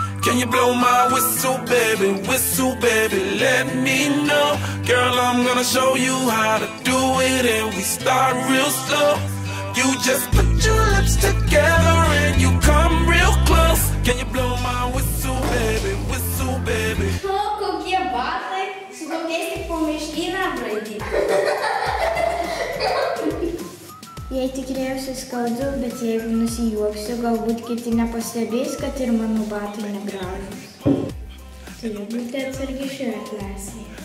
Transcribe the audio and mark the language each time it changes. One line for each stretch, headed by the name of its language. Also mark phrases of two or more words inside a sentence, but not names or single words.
English: Can you blow my whistle, baby, let me know. Girl, I'm gonna show you how to do it, and we start real slow. You just put your lips together and you come real close. Can you blow my whistle, baby,
Lithuanian: O, kokie batai, su tokiais tik po miškyną braidyti. Jei tikriausiai skaudu, bet jeigu nusijuoksiu, galbūt kiti nepastebės, kad ir mano batai negražūs. Turiu būti atsargi šioje klasėje.